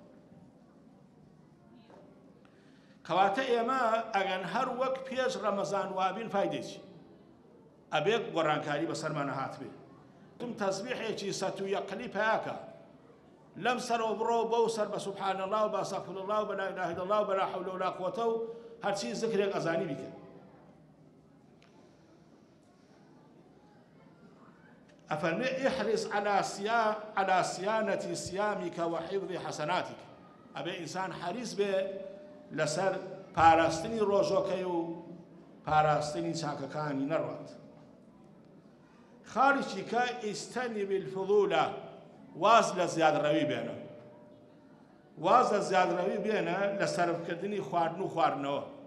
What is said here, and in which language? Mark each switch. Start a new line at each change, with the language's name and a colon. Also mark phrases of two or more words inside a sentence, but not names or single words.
Kurdish: کەواتە ئێمە ئەگەن هەر وەک پێش ڕەمەزان وابین فایدێکی ئەبێ گۆڕانکاری بەسەرمانە هاتبێ تم تەسبیحێکی سەت و یەقلی پەیاکە لەم سەرەوە بڕۆ بەو سەر بە
Arabic: سوبحان الله
Kurdish: و
Arabic: بەستەغفر الله
Kurdish: و بە
Arabic: لا ئیلاهە ئیلا الله
Kurdish: و بە
Arabic: لا حەول ولا قووەتە
Kurdish: و هەرچی زیکرێک ئەزانی بیکە ئەفەرمێ
Arabic: ئیحرص على صيانة صيامك وحفظ حسناتك
Kurdish: ئەبێ ئینسان حەریص بێ لەسەر پاراستنی ڕۆژۆکەی و پاراستنی چاکەکانی نەڕوات خاڵێکی کە
Arabic: ئیستەنیب الفضولە
Kurdish: واز لە زیادڕەوی بێنە واز لە زیادڕەوی بێنە لە سەرفکردنی خواردن و خواردنەوە